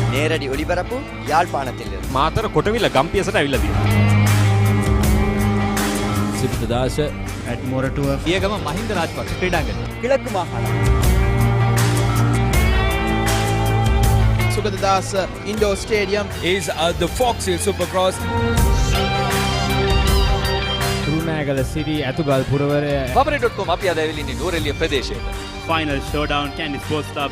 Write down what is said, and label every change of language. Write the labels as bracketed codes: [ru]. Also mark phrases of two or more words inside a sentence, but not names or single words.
[ta] நேரடி ஒளிபரப்பு யாழ்ப்பாணத்திலிருந்து. [si] මාතර කොටවිල ගම්පියසට ඇවිල්ලා තියෙනවා. සිප්‍රදාශ [en] at මොරටුව [si] පියගම මහින්ද රාජපක්ෂ ක්‍රීඩාංගණය. [ta] கிழக்கு மாகாணம் [en] සුගතදාස indoor stadium is the Fox Hill Supercross. [si] තුරුණෑගල සිරි ඇතුගල් පුරවරය Papare.com අපි අද ඇවිල්ලා ඉන්නේ නුවරඑළිය ප්‍රදේශයට. [en] Final showdown, Candy Sports Club.